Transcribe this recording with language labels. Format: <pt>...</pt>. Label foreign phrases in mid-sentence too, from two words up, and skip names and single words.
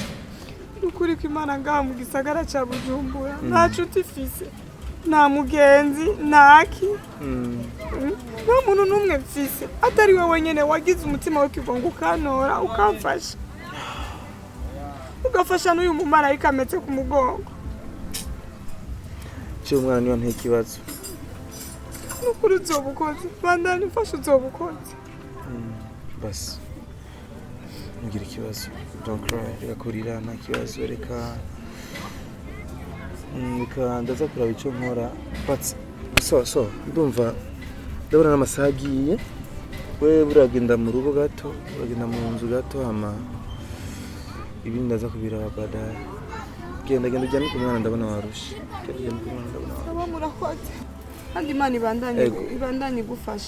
<rn>ukuri ko imana ngaha mu gisagara ca Bujumbura nta cuti fise nta mugenzi naki nta muntu n'umwe mfise atari we wenyene wagize umutima wo kivunga ukantora ukamfasha ugafasha n'uyu mumarayika ametse ku mugongo cyo umwana niyo nta kibazo n'ukuri uzobukoze bandanye ufasha uzobukoze basi ngira ikibazo</rn> <en>don't cry</en> <rn>reka kurira nta kibazo reka ndaza kuraba icyo nkora</rn> <en>but so</en> <rn>ndumva ndabona n'amasaha agiye we buragenda mu rugo gato uragenda mu nzu gato hama ibindi ndaza kubiraba badaye genda ujyane ku mwana ndabona warushe aba murakoze kandi imana ibandanye gufasha</rn>